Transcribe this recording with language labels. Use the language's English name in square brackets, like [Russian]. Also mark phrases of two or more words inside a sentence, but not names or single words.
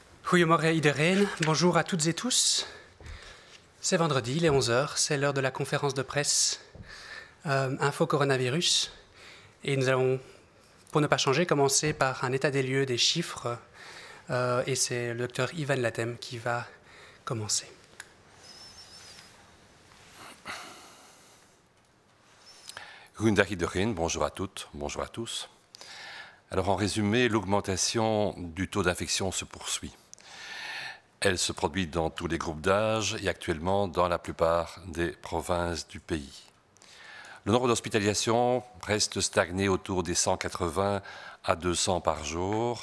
[Dutch] Goedemorgen iedereen, [French] bonjour à toutes et tous. C'est vendredi, il est 11 h, c'est l'heure de la conférence de presse Info Coronavirus. Et nous allons, pour ne pas changer, commencer par un état des lieux des chiffres. Et c'est le docteur Ivan Latem qui va commencer. Goedendag iedereen, bonjour à toutes, bonjour à tous. Alors en résumé, l'augmentation du taux d'infection se poursuit. Elle se produit dans tous les groupes d'âge et actuellement dans la plupart des provinces du pays. Le nombre d'hospitalisations reste stagné autour des 180 à 200 par jour.